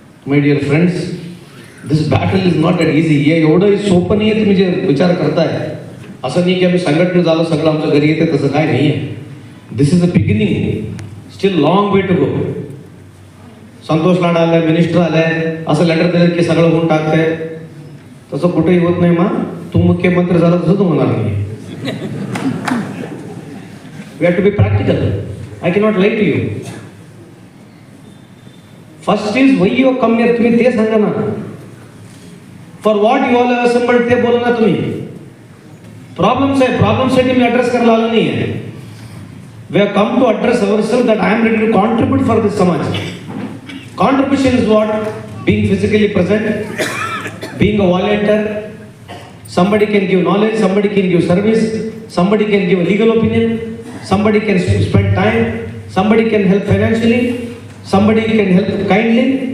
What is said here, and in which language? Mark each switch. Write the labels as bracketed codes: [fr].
[en] My dear friends, this battle is not that easy. [mr] हे एवढं सोपं नाही आहे तुम्ही जे विचार करताय. असं नाही की आम्ही संघटन झालं सगळं आमच्या घरी येते, तसं काय नाही आहे. [en] This is a beginning. Still long way to go. [mr] Santosh लाड आलाय, मिनिस्टर आलाय, असं लेटर दिलं की सगळं होऊन टाकतंय. तसं कुठेही होत नाही. मा तू मुख्यमंत्री झाला तसं तू होणार नाही. [en] We have to be practical. I cannot lie to you. First is why you come here. [mr] तुम्ही ते सांगा ना. [en] for what you all assembled [mr] ते बोला ना तुम्ही. प्रॉब्लेम्स आहे, प्रॉब्लेमसाठी मी ॲड्रेस करायला आलो नाही आहे. [en] We have come to address ourselves that I am ready to contribute for this samaj. Contribution is what? Being physically present, being a volunteer. somebody can give knowledge, somebody can give service, somebody can give a legal opinion, somebody can spend time, somebody can help financially, somebody can help kindly.